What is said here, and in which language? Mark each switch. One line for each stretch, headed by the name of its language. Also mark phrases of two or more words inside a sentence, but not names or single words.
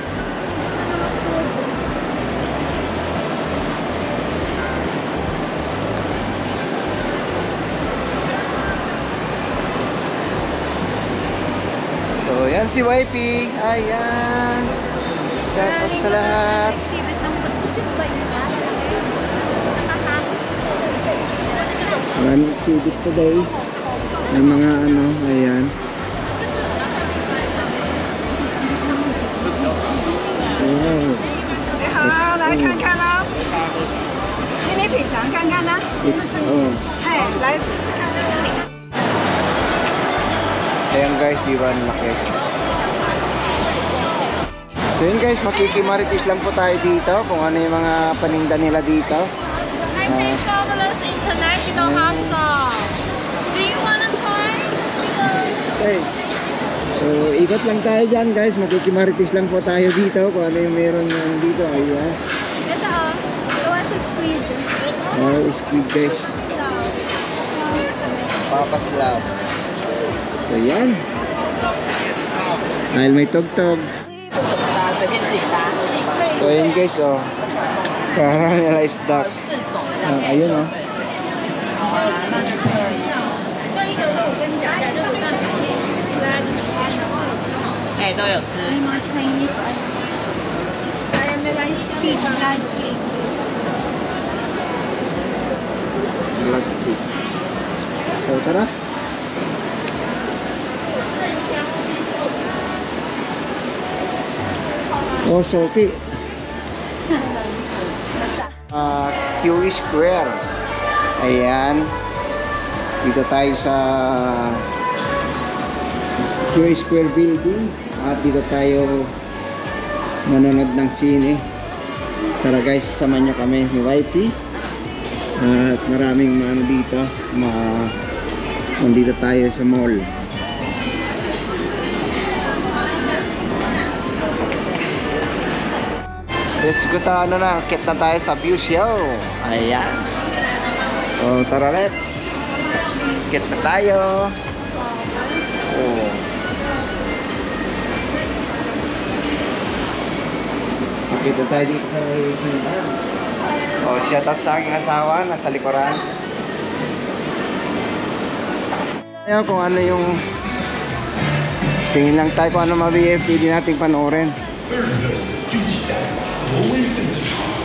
Filipino: So yan si YP. Ayan. Shout sa lahat. Maraming
English: exhibit today.
Filipino: May mga ano, ayan. Wow.
Chinese: 好，来看看啦，请你品尝看看啦。哎，来。
Filipino: Ayan guys, di ba laki? So yun guys, makikimaritis lang po tayo dito kung ano yung mga paninda nila dito. International Hostel.
English: Do you wanna try? Okay.
Filipino: So ikot lang tayo dyan guys, makikimaritis lang po tayo dito kung ano yung meron dito. Ayan. Ito oh, gawa sa squid.
English: Oh, squid guys. Papa's Love.
Filipino: So yan. Dahil may tugtog. So yan guys oh.
English: Caramelized duck.
Filipino: Ayun oh.
English: Eh,
Chinese: 都有吃。
English: Chinese caramelized pig blood cake. Blood cake.
Filipino: So tara. Oh, Sophie. QE Square. Ayan. Dito tayo sa QE Square building. At dito tayo manonood ng sine. Tara guys, samahan nyo kami ni YP. At maraming ano dito. Nandito tayo sa mall.
English: Let's go to
Filipino: ano na, akit na tayo sa view show. Ayan. So tara, let's akit na tayo. Oh. Akit na tayo dito sa oh,
English: shout out
Filipino: sa aking asawa, nasa likuran. Ayan kung ano yung tingin lang tayo kung ano pwede nating panoorin.
Chinese: 挪威分子号。